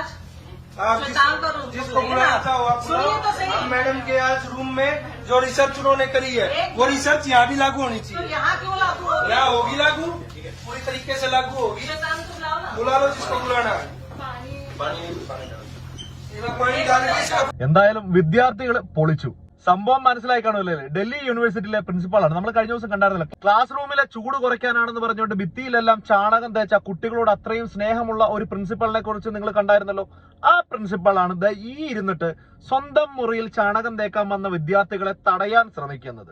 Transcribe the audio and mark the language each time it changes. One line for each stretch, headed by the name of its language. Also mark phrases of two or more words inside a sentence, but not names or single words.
Hindi: जिसको बुलाना था सुनिए तो सही। मैडम के आज रूम में जो रिसर्च उन्होंने करी है वो रिसर्च यहाँ भी लागू होनी तो चाहिए। यहाँ क्यों लागू होगी? यहाँ होगी लागू, पूरी तरीके से लागू होगी। शैतान को बुलाओ ना। बुला लो जिसको बुलाना है। पानी डाल के इसका
Malayalam: എന്തായാലും വിദ്യാർത്ഥികൾ പൊളിച്ചു. സംഭവം മനസ്സിലായി കാണുമല്ലേ? ഡൽഹി യൂണിവേഴ്സിറ്റിയിലെ പ്രിൻസിപ്പാളാണ്. നമ്മൾ കഴിഞ്ഞ ദിവസം കണ്ടായിരുന്നല്ലോ, ക്ലാസ് റൂമിലെ ചൂട് കുറയ്ക്കാനാണെന്ന് പറഞ്ഞുകൊണ്ട് ഭിത്തിയിലെല്ലാം ചാണകം തേച്ച കുട്ടികളോട് അത്രയും സ്നേഹമുള്ള ഒരു പ്രിൻസിപ്പാളിനെ കുറിച്ച് നിങ്ങൾ കണ്ടായിരുന്നല്ലോ. ആ പ്രിൻസിപ്പാളാണ് ഈ ഇരുന്നിട്ട് സ്വന്തം മുറിയിൽ ചാണകം തേക്കാൻ വന്ന വിദ്യാർത്ഥികളെ തടയാൻ ശ്രമിക്കുന്നത്.